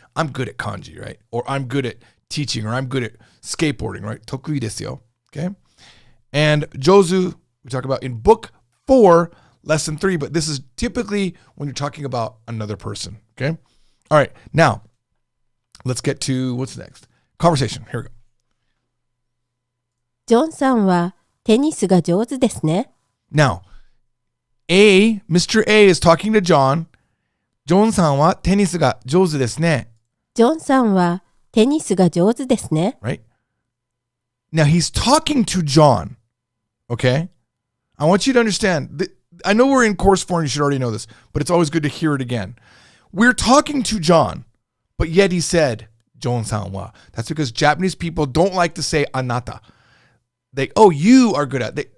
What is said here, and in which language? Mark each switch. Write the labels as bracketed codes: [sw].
[en] I'm good at kanji, right? Or I'm good at teaching, or I'm good at skateboarding, right? [ja] Tokui desu yo, [en] okay? And jozu, we talk about in book 4, lesson 3, but this is typically when you're talking about another person, okay? All right, now, let's get to what's next. Conversation, here we go. [ja] ジョンさんはテニスが上手ですね [en] Now, Mr. A is talking to John. [ja] ジョンさんはテニスが上手ですね。ジョンさんはテニスが上手ですね [en] Right? Now, he's talking to John, okay? I want you to understand. I know we're in course 4 and you should already know this, but it's always good to hear it again. We're talking to John, but yet he said, [ja] John-san wa. [en] That's because Japanese people don't like to say anata. You are good at it.